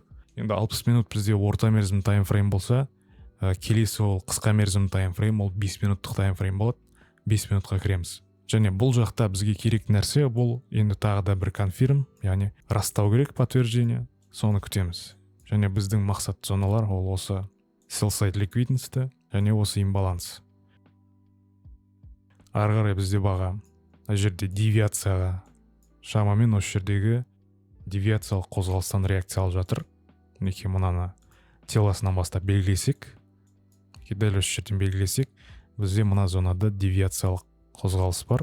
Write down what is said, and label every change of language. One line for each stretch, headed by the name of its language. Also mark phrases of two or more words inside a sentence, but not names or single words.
Kazakh: Енді 60 минут бізде орта мерзімді таймфрейм болса, келесі ол қысқа мерзімді таймфрейм, ол 5 минуттық таймфрейм болады. 5 минутқа кіреміз. Және бұл жақта бізге керек нәрсе, бұл енді тағы да бір конфирм, яғни растау керек подтверждение, соны күтеміз. Және біздің мақсат зоналар ол осы
English: sell side liquidity
Kazakh: және осы имбаланс. Ары қарай бізде баға жерде девиацияға, шамамен осы жердегі девиациялық қозғалыстан реакция алып жатыр. Неке мынаны телосынан бастап белгілесек, дәл осы жерден белгілесек, бізде мына зонада девиациялық қозғалыс бар.